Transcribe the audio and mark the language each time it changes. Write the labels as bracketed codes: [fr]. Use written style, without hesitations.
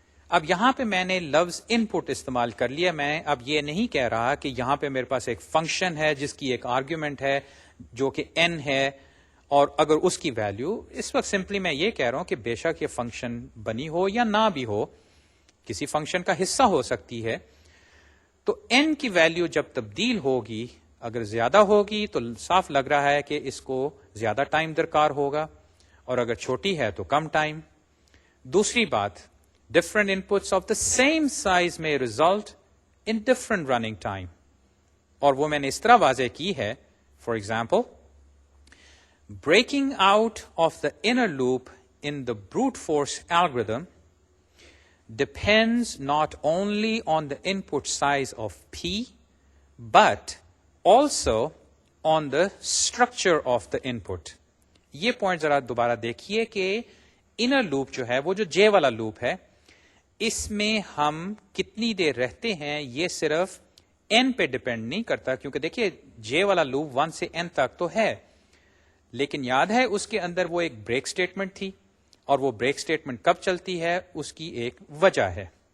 [ur] اب یہاں پہ میں نے لفظ ان پٹ استعمال کر لیا. میں اب یہ نہیں کہہ رہا کہ یہاں پہ میرے پاس ایک فنکشن ہے جس کی ایک آرگیومنٹ ہے جو کہ n ہے، اور اگر اس کی ویلیو اس وقت سمپلی میں یہ کہہ رہا ہوں کہ بے شک یہ فنکشن بنی ہو یا نہ بھی ہو، کسی فنکشن کا حصہ ہو سکتی ہے، تو n کی ویلیو جب تبدیل ہوگی اگر زیادہ ہوگی تو صاف لگ رہا ہے کہ اس کو زیادہ ٹائم درکار ہوگا، اور اگر چھوٹی ہے تو کم ٹائم. دوسری بات، [en] different inputs of the same size میں result in different running time, [ur] اور وہ میں نے اس طرح واضح کی ہے. [en] For example, breaking out of the inner loop in the brute force algorithm depends not only on the input size of P, but also on the structure of the input. [ur] یہ point ذرا دوبارہ دیکھیے کہ inner loop جو ہے وہ جو جے والا لوپ ہے اس میں ہم کتنی دیر رہتے ہیں یہ صرف n پہ ڈپینڈ نہیں کرتا، کیونکہ دیکھیے جے والا لوپ 1 سے n تک تو ہے، لیکن یاد ہے اس کے اندر وہ ایک بریک سٹیٹمنٹ تھی، اور وہ بریک سٹیٹمنٹ کب چلتی ہے اس کی ایک وجہ ہے.